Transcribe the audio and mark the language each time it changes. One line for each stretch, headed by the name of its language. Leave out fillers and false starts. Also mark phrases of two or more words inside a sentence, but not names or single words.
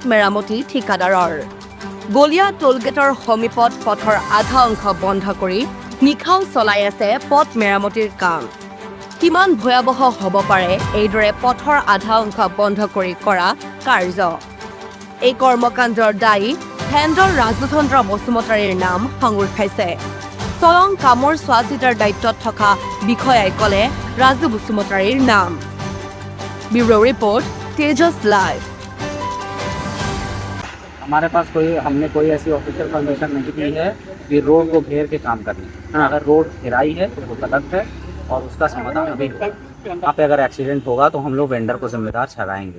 Assamese: মেৰামতি ঠিকাদাৰৰ গলিয়া টোলগেটৰ সমীপত পথৰ আধা অংশ বন্ধ কৰি নিশাও চলাই আছে পথ মেৰামতিৰ কাম কিমান ভয়াৱহ হ'ব পাৰে এইদৰে পথৰ আধা অংশ বন্ধ কৰি কৰা কাৰ্য এই কৰ্মকাণ্ডৰ দায়ী হেন্দৰ ৰাজুচন্দ্ৰ বসুমতাৰীৰ নাম সাঙুৰ খাইছে চলং কামৰ চোৱাচিতাৰ দায়িত্বত থকা বিষয়াই ক'লে ৰাজু বসুমতাৰীৰ নাম
English: bureau report
Assamese: तेजस लाइव।
Hindi: हमारे पास हमने कोई ऐसी ऑफिशियल परमिशन नहीं दी है कि रोड को घेर के काम करने। अगर रोड घेराई है तो वो गलत है और उसका समाधान अभी यहाँ पे अगर एक्सीडेंट होगा तो हम लोग वेंडर को जिम्मेदार ठहराएंगे।